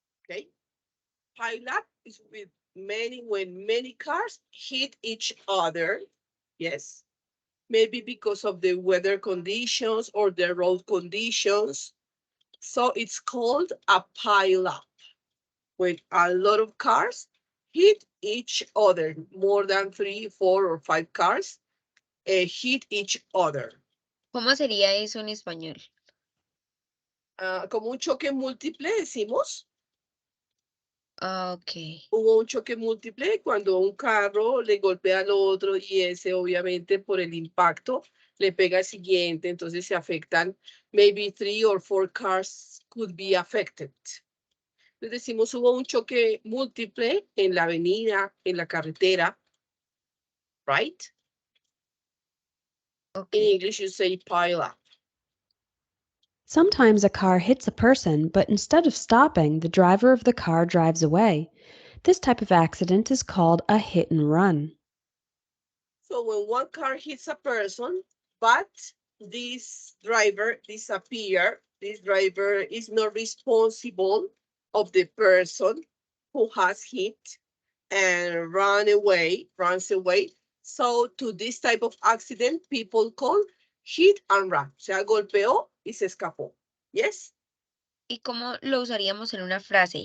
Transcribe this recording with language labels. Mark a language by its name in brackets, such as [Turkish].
[English] Okay, pile up is with when many cars hit each other, yes, maybe because of the weather conditions or the road conditions. So it's called a pile up when a lot of cars hit each other, more than 3, 4, or 5 cars hit each other. [Spanish] ¿Cómo sería eso en español? Como un choque múltiple, decimos. [English] Ok. [Spanish] Hubo un choque múltiple cuando un carro le golpea al otro y ese obviamente por el impacto le pega al siguiente, entonces se afectan, [English] maybe 3 or 4 cars could be affected. [Spanish] Entonces decimos hubo un choque múltiple en la avenida, en la carretera, [English] right? In Okay. English you say pile up. Sometimes a car hits a person, but instead of stopping, the driver of the car drives away. This type of accident is called a hit and run. So when one car hits a person, but this driver disappear, this driver is not responsible of the person who has hit and runs away. So to this type of accident, people call hit and run. [Spanish] O sea, golpeó y se escapó. [English] Yes? [Spanish] ¿Y cómo lo usaríamos en una frase?